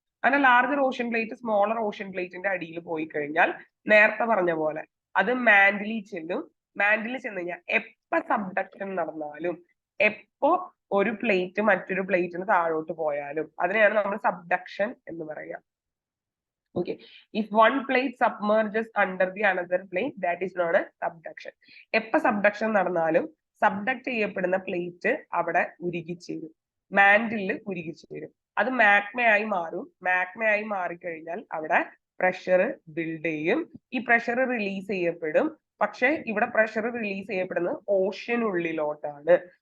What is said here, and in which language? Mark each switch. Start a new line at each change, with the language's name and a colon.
Malayalam: അങ്ങനെ larger ocean plate smaller ocean പ്ലേറ്റിന്റെ അടിയിൽ പോയി കഴിഞ്ഞാൽ നേരത്തെ പറഞ്ഞ പോലെ അത് മാൻഡിലിൽ ചെല്ലും. മാൻഡിലിൽ ചെന്ന് കഴിഞ്ഞാൽ എപ്പോ സബ്ഡക്ഷൻ നടന്നാലും, എപ്പോ ഒരു പ്ലേറ്റ് മറ്റൊരു പ്ലേറ്റിന് താഴോട്ട് പോയാലും അതിനെയാണ് നമ്മൾ സബ്ഡക്ഷൻ എന്ന് പറയുക.
English: Okay, if one plate submerges under the another plate, that is known as subduction.
Malayalam: എപ്പോ സബ്ഡക്ഷൻ നടന്നാലും സബ്ഡക്ട് ചെയ്യപ്പെടുന്ന പ്ലേറ്റ് അവിടെ ഉരുകിച്ചേരും, മാൻഡിലിൽ ഉരുകിച്ചേരും. അത് മാഗ്മയായി മാറും. മാഗ്മയായി മാറിക്കഴിഞ്ഞാൽ അവിടെ പ്രഷർ ബിൽഡ് ചെയ്യും. ഈ പ്രഷർ റിലീസ് ചെയ്യപ്പെടും. പക്ഷെ ഇവിടെ പ്രഷർ റിലീസ് ചെയ്യപ്പെടുന്നത് ഓഷ്യനുള്ളിലോട്ടാണ്.